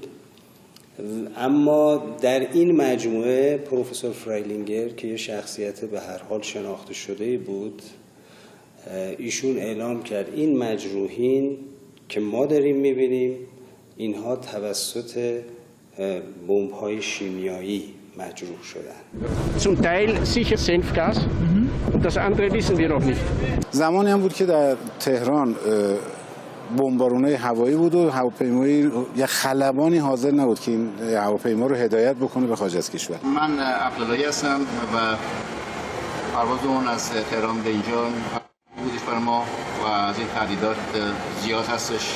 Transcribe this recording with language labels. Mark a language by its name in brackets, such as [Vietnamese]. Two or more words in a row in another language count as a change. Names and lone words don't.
[Persian] اما در این مجموعه پروفسور فرایلینگر که یه شخصیت به هر حال شناخته شده بود، ایشون اعلام کرد این مجروحین که ما داریم میبینیم اینها توسط بمب‌های شیمیایی مجروح شدن. [German] Zum Teil sicher Senfgas und das andere wissen wir noch nicht. [Persian] زمانی هم بود که در تهران بمبارون‌های هوایی بود و هواپیمایی یا خلبانی حاضر نبود که این هواپیما رو هدایت بکنه به خارج از کشور. من عبداللهی هستم و پرواز اون از تهران به اینجا بودش برای ما و از این تهدیدات زیاد هستش.